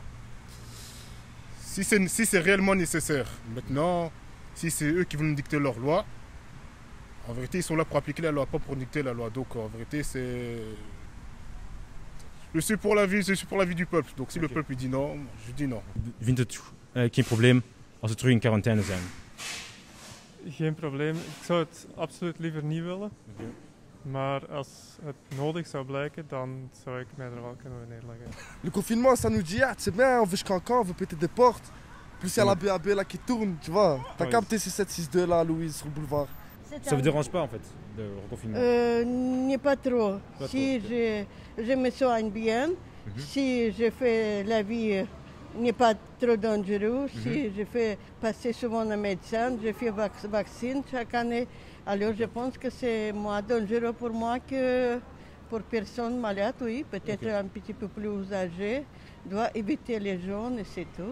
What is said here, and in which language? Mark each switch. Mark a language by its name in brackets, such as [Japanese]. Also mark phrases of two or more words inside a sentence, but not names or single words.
[French] Si c'est réellement nécessaire. Maintenant, si c'est eux qui vont nous dicter leur loi, en vérité, ils sont là pour appliquer la loi, pas pour dicter la loi. Donc en vérité, c'est... Je suis pour la vie du peuple. Donc si le peuple dit non, je dis non. [Dutch] Vindt het geen probleem als we terug in quarantaine zijn? Geen probleem. Ik zou het absoluut liever niet willen. Maar als het nodig zou blijken, dan zou ik mij er wel kunnen neerleggen. [French] Le confinement, ça nous dit, ah, c'est bien, on veut jusqu'à quand, on veut péter des portes. Plus il y a la BAB là qui tourne, tu vois. T'as capté ces 762 là, Louise, sur le boulevard. Ça vous dérange pas en fait, le reconfinement? Pas trop. Si je me soigne bien, si je fais la vie n'est pas trop dangereux, si je fais passer souvent un médecin, je fais vaccin chaque année, alors je pense que c'est moins dangereux pour moi que pour personne malade, oui, peut-être un petit peu plus âgé, doit éviter les jeunes et c'est tout.